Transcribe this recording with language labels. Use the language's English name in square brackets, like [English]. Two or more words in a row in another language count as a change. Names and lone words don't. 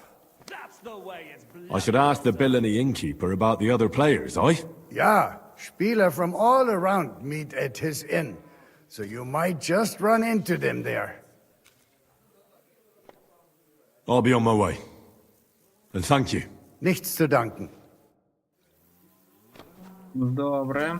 [English] I should ask the Billany innkeeper about the other players, aye? Yeah, Spieler from all around meet at his inn. So you might just run into them there. I'll be on my way. And thank you. [German] Nichts zu danken. [Ukrainian] Добре.